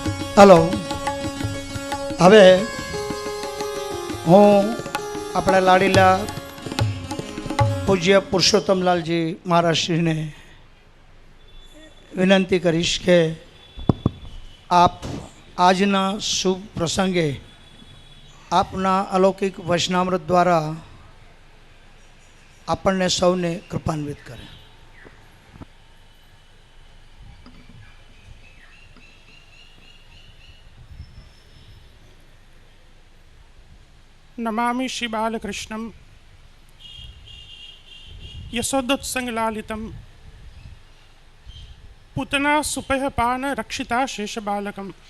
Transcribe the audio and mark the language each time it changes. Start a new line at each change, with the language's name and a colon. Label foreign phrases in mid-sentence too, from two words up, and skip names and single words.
Gujarati: હલો, હવે હું આપણા લાડીલા પૂજ્ય પુરુષોત્તમલાલજી મહારાજશ્રીને વિનંતી કરીશ કે આપ આજના શુભ પ્રસંગે આપના અલૌકિક વચનામૃત દ્વારા આપણને સૌને કૃપાન્વિત કરે.
Sanskrit: नमामि श्री बालकृष्णं यशोदोत्संगलालितं पूतना सुपहपान रक्षिता शेष बालकम